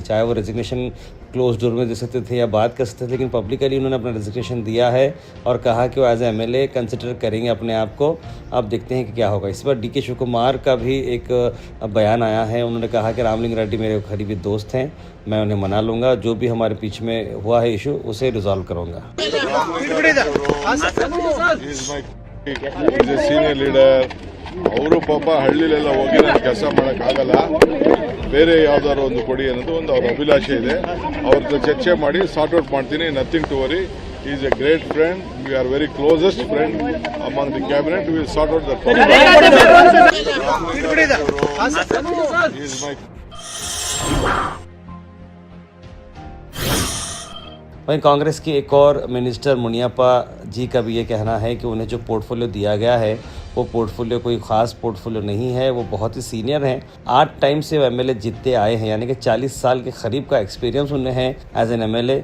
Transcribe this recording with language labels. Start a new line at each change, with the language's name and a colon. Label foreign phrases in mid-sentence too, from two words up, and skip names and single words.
Hindi: चाहे वो रेजिग्नेशन
English: close door
Hindi: में दे सकते थे या बात कर सकते थे, लेकिन पब्लिकली उन्होंने अपना रेजिग्नेशन दिया है और कहा कि वो
English: as MLA consider
Hindi: करेंगे अपने आप को। अब देखते हैं कि क्या होगा। इस बार डीके शिव कुमार का भी एक बयान आया है। उन्होंने कहा कि रामलिंग रेड्डी मेरे करीबी दोस्त हैं, मैं उन्हें मना लूँगा, जो भी हमारे बीच में हुआ है इशू उसे रिजॉल्व करूँगा।
Kannada: ಅವರು ಪಾಪ ಹಳ್ಳಿಲೆಲ್ಲ ಹೋಗಿ ನಾನು ಕೆಲಸ ಮಾಡೋಕ್ಕಾಗಲ್ಲ, ಬೇರೆ ಯಾವ್ದಾದ್ರು ಒಂದು ಕೊಡಿ ಅನ್ನೋದು ಒಂದು ಅವ್ರ ಅಭಿಲಾಷೆ ಇದೆ. ಅವ್ರ ಜೊತೆ ಚರ್ಚೆ ಮಾಡಿ
English: sort out
Kannada: ಮಾಡ್ತೀನಿ.
English: nothing to worry. He is a great friend. We are very closest friend among the cabinet. We will sort out the problem. He is my...
Hindi: वहीं कांग्रेस के एक और मिनिस्टर मुनियप्पा जी का भी ये कहना है कि उन्हें जो पोर्टफोलियो दिया गया है वो पोर्टफोलियो कोई ख़ास पोर्टफोलियो नहीं है। वो बहुत ही सीनियर हैं, 8 टाइम से वो एमएलए जीतते आए हैं, यानी कि 40 साल के करीब का एक्सपीरियंस उन्हें है
English: as an MLA.